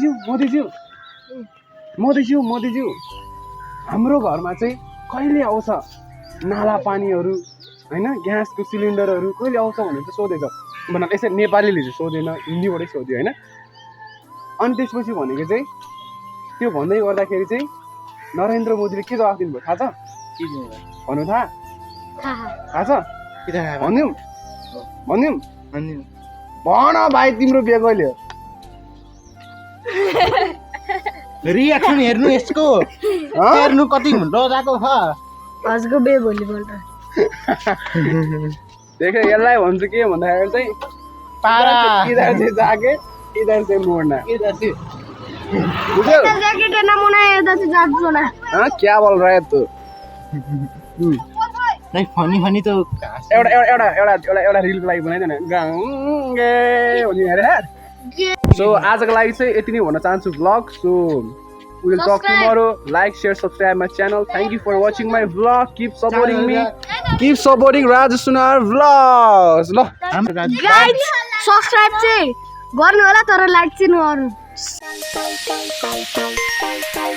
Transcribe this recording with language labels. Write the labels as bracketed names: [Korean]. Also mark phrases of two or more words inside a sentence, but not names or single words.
[Nepali] मोदीज्यू हाम्रो घरमा चाहिँ कहिले आउँछ नाला पानीहरू हैन ग्यासको सिलिन्डरहरू कहिले आउँछ भनेर चाहिँ सोधेछ भन यसरी नेपालीले चाहिँ सोधेन हिन्दीबाटै सोध्यो हैन अनि त्यसपछि भनेको चाहिँ त्यो भन्दै गर्दाखेरि चाहिँ नरेन्द्र मोदीले के जवाफ दिनुभयो थाहा छ भन्नु थाहा छ भनिदिउँ भन भाइ तिम्रो बिहे कहिले हो रिएक्सन हेर्नु यसको हेर्नु कति डराको छ आजको बे भोलिपल्ट देख यसलाई भन्छु के भन्दाखेरि चाहिँ पारा [Hindi] इधर से जाके इधर से मोड़ना इधर से [Nepali] बुझ्यौ [Hindi] जैकेट ना मुना इधर से जादू ना हां क्या बोल रहा है तू नहीं फनी तो [Nepali] एउटा रिलको लागि बनाइदेन गाउँगे भनि हेरे यार सो आजको लागि चाहिँ यति नै भन्न चाहन्छु vlog सो [English] we will talk tomorrow like share subscribe my channel thank you for watching my vlog keep supporting me keep supporting Raju Sunar vlogs ल [Nepali] गाइस सब्स्क्राइब चाहिँ गर्नु होला तर लाइक चाहिँ नगर्नु